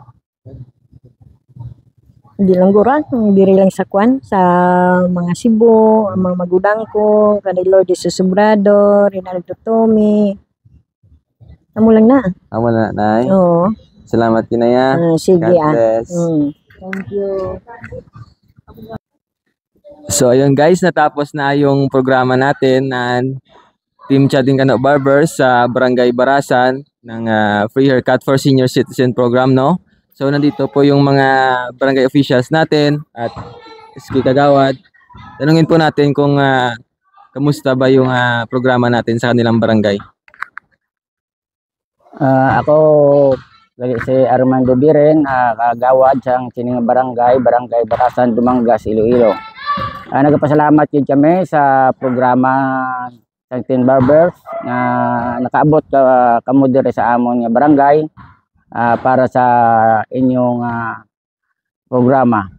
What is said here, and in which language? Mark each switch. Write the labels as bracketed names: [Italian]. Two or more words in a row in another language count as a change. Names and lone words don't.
[Hiligaynon] Hindi lang guran, diri lang sa kwan, sa mga Cebu, ang mga magudang ko, kanay Lourdes Sobrado, Rinaldo Tomi. Amo lang na. Amo na, Nay. Oo. Salamat din na yan. Sige [English] God bless. Thank you. [Filipino] So ayun guys, natapos na yung programa natin ng Team Chatting Kano Barbers sa Barangay Barasan ng Free Haircut for Senior Citizen Program, no? So nandito po yung mga barangay officials natin at SK Kagawad. Tanungin po natin kung kamusta ba yung programa natin sa kanilang barangay. Ako si Armando Biren, kagawad sa Sining Barangay Barasan, Dumangas, Iloilo. [Hiligaynon] Nagpasalamat din kami sa programa sa Team Barbers na nakaabot kamo dire sa amon nga barangay para sa inyong programa.